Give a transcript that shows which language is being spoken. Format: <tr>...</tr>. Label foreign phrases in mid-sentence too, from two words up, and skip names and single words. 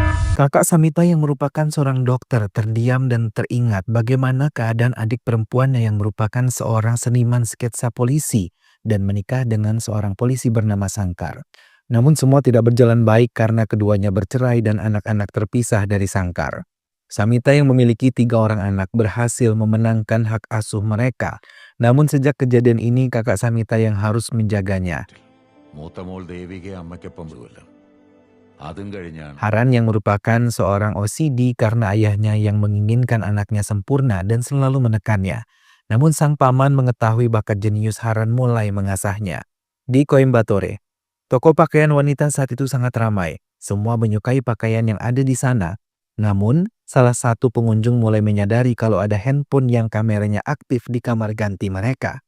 <id>Kakak Samita yang merupakan seorang dokter terdiam dan teringat bagaimana keadaan adik perempuannya yang merupakan seorang seniman sketsa polisi dan menikah dengan seorang polisi bernama Sangkar. Namun semua tidak berjalan baik karena keduanya bercerai dan anak-anak terpisah dari Sangkar. Samita yang memiliki 3 orang anak berhasil memenangkan hak asuh mereka. Namun sejak kejadian ini kakak Samita yang harus menjaganya.</id> <ml>മൂത്ത മോൾ ദേവികയെ അമ്മയ്ക്കൊപ്പം വിടുമല്ലോ. അതും കഴിഞ്ഞാണ്</ml> <id>Haran yang merupakan seorang OCD karena ayahnya yang menginginkan anaknya sempurna dan selalu menekannya. Namun sang paman mengetahui bakat jenius Haran mulai mengasahnya. Di Coimbatore, toko pakaian wanita saat itu sangat ramai. Semua menyukai pakaian yang ada di sana. Namun, salah satu pengunjung mulai menyadari kalau ada handphone yang kameranya aktif di kamar ganti mereka.</id>